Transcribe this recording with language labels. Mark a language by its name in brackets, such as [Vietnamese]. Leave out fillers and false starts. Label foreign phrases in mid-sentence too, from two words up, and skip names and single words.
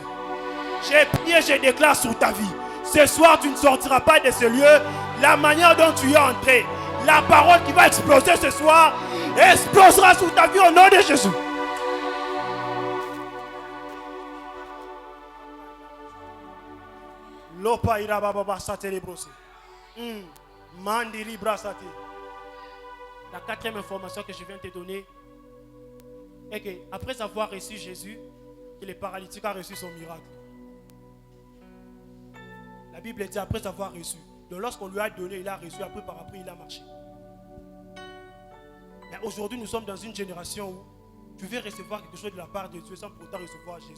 [French] J'ai prié, je déclare sur ta vie. Ce soir tu ne sortiras pas de ce lieu. La manière dont tu es entré, la parole qui va exploser ce soir, explosera sur ta vie au nom de Jésus. Lopa ira baba satele brosé. Mandiri brasate. La quatrième information que je viens de te donner est que après avoir reçu Jésus, que le paralytique a reçu son miracle. La Bible dit après avoir reçu. Donc lorsqu'on lui a donné, il a reçu, après par après il a marché. Mais aujourd'hui nous sommes dans une génération où tu veux recevoir quelque chose de la part de Dieu sans pourtant recevoir Jésus.